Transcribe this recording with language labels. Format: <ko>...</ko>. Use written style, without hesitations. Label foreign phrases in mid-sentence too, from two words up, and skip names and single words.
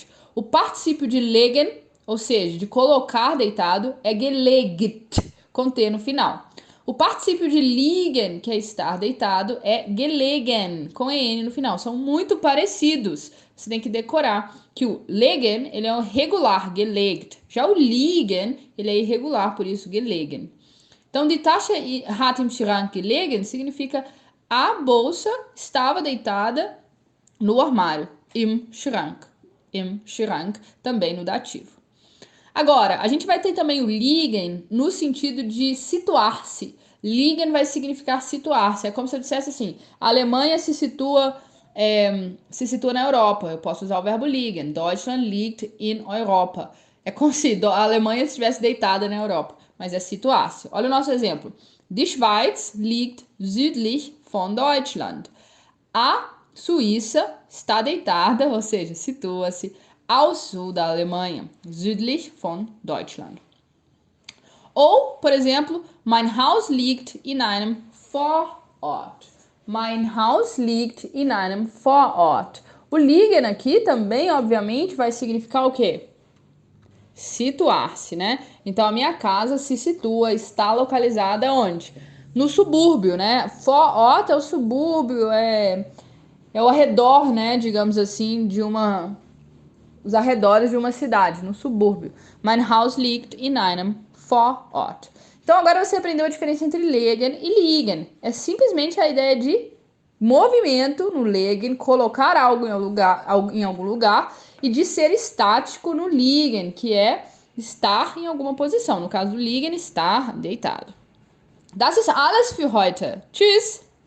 <pt>O particípio de legen, ou seja, de colocar deitado, é gelegt, com T no final. O particípio de liegen, que é estar deitado, é gelegen, com EN no final. São muito parecidos. Você tem que decorar que o legen, ele é um regular, gelegt. Já o liegen, ele é irregular, por isso gelegen. Então,</pt> <de>die Tasche hat im Schrank gelegen</de> <pt>significa a bolsa estava deitada no armário.</pt> <de>Im Schrank. Im Schrank,</de> <pt>também no dativo. Agora, a gente vai ter também o liegen no sentido de situar-se. Liegen vai significar situar-se. É como se eu dissesse assim, a Alemanha se situa se situa na Europa. Eu posso usar o verbo liegen.</pt> <de>Deutschland liegt in Europa.</de> <pt>É como se a Alemanha estivesse deitada na Europa, mas é situar-se. Olha o nosso exemplo.</pt> <de>Die Schweiz liegt südlich von Deutschland.</de> <pt>A Suíça está deitada, ou seja, situa-se ao sul da Alemanha.</pt> <de>Südlich von Deutschland.</de> <pt>Ou, por exemplo,</pt> <de>mein Haus liegt in einem Vorort. Mein Haus liegt in einem Vorort.</de> <pt>O liegen aqui também, obviamente, vai significar o quê? Situar-se, né? Então, a minha casa se situa, está localizada onde? No subúrbio, né? Vorort é o subúrbio, é o arredor, né? Digamos assim, os arredores de uma cidade, no subúrbio.</pt> <de>Mein Haus liegt in einem Vorort.</de> <pt>Então agora você aprendeu a diferença entre legen e liegen. É simplesmente a ideia de movimento no legen, colocar algo em algum lugar, e de ser estático no liegen, que é estar em alguma posição. No caso do liegen, estar deitado.</pt> <de>Das ist alles für heute. Tschüss!</de>